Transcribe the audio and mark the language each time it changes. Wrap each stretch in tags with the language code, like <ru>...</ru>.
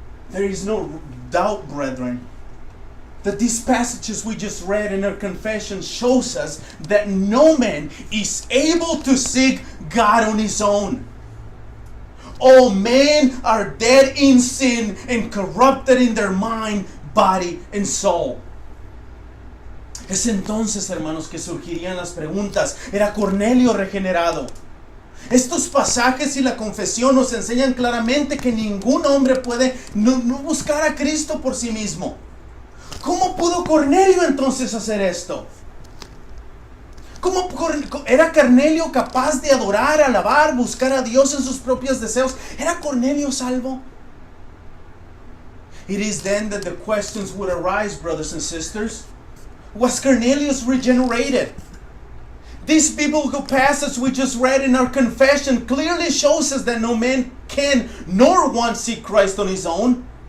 <en>There is no doubt, brethren, that these passages we just read in our confession shows us that no man is able to seek God on his own. All men are dead in sin and corrupted in their mind, body, and soul.</en> <es>Es entonces, hermanos, que surgirían las preguntas. ¿Era Cornelio regenerado? Estos pasajes y la confesión nos enseñan claramente que ningún hombre puede no buscar a Cristo por sí mismo. ¿Cómo pudo Cornelio entonces hacer esto? ¿Cómo era Cornelio capaz de adorar, alabar, buscar a Dios en sus propios deseos? ¿Era Cornelio salvo?</es> <en>It is then that the questions would arise, brothers and sisters. Was Cornelius regenerated? This biblical passage we just read in our confession clearly shows us that no man can nor wants see Christ on his own.</en>